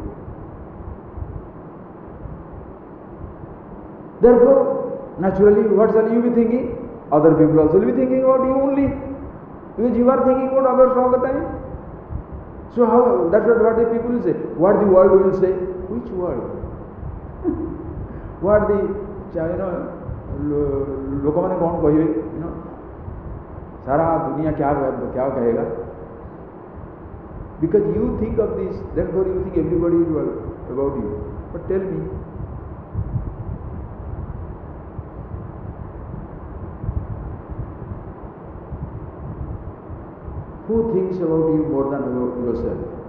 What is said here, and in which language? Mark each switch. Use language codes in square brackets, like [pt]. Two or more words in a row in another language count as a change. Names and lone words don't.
[en] Therefore, naturally, what shall you be thinking? Other people also will be thinking about you only. Because you are thinking about others all the time. So how, that's what the people will say. What the world will say? Which world? What the, [or] ଲୋକମାନେ କ'ଣ କହିବେ, ସାରା ଦୁନିଆ [hi] क्या कहेगा? [en] Because you think of this, therefore you think everybody is about you. But tell me, who thinks about you more than about yourself?